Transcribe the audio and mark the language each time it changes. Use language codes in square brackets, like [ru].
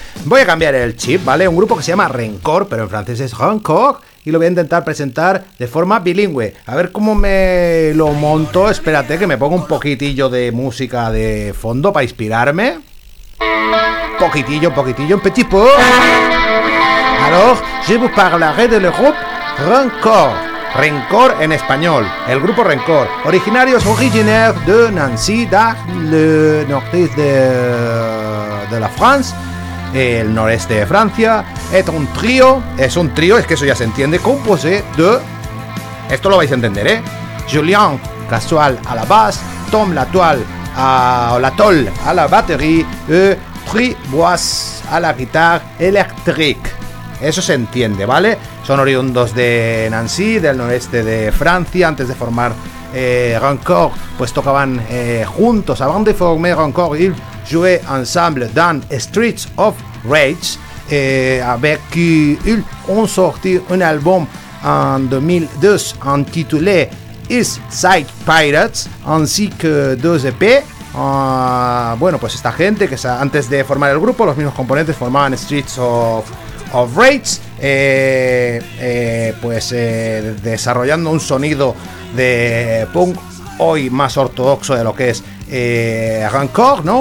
[es] Voy a cambiar el chip, ¿vale? Un grupo que se llama Rencor, pero en francés es Rencor, y lo voy a intentar presentar de forma bilingüe. A ver cómo me lo monto. Espérate, que me pongo un poquitillo de música de fondo para inspirarme. Un poquitillo, [fr] un petit peu. Alors, je vous parlerai de le groupe Rencor. [es] Rencor en español, el grupo Rencor, originarios [fr] originaires de Nancy, dans le nord-est de la France, [es] el noreste de Francia. Es un trío, es que eso ya se entiende, [fr] composé de, [es] esto lo vais a entender, Julien Casual [fr] a la basse, [es] Tom Latol a la batería, Tribois a la guitarra eléctrica. Eso se entiende, ¿vale? Son oriundos de Nancy, del noreste de Francia. Antes de formar Rencor, pues tocaban juntos. [fr] Avant de former Rencor, ils jouaient ensemble dans Streets of Rage, avec qui ils ont sorti un album en 2002 intitulé East Side Pirates, ainsi que deux EP. [es] Bueno, pues esta gente, que antes de formar el grupo, los mismos componentes formaban Streets of Rage, desarrollando un sonido de punk hoy más ortodoxo de lo que es Rencor, ¿no?